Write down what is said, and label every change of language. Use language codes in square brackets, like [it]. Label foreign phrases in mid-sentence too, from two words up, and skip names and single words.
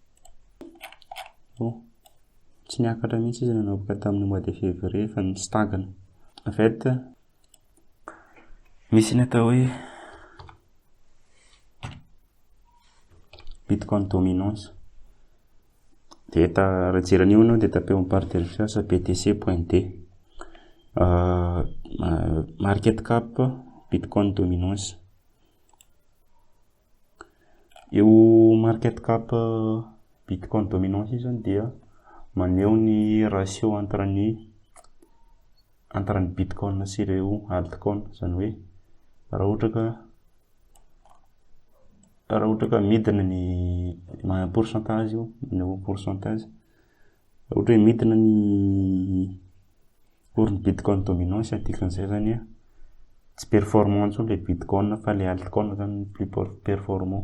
[mg] Tsy niakatra mihitsy izy nanomboka tamin'ny [fr] mois de février [mg] fa ny stagne. [fr] En fait, [mg] misy ny atao hoe [en] bitcoin dominance. [mg] dia raha jerena io ianao dia tapeo amin'ny [fr] barre de recherche [mg] BTC.d. [en] Market cap Bitcoin dominance. [mg] Io [en] market cap Bitcoin dominance [mg] io zany dia maneho ny [fr] ratio entre [mg] ny Bitcoin sy ireo altcoin, zany hoe raha ohatra ka midina ny pourcentage io, ny pourcentage, raha ohatra hoe midina ny orin'ny [en] Bitcoin dominance, [mg] dikan'izay zany tsy performant intsony le Bitcoin fa le altcoin zany [fr] plus performant.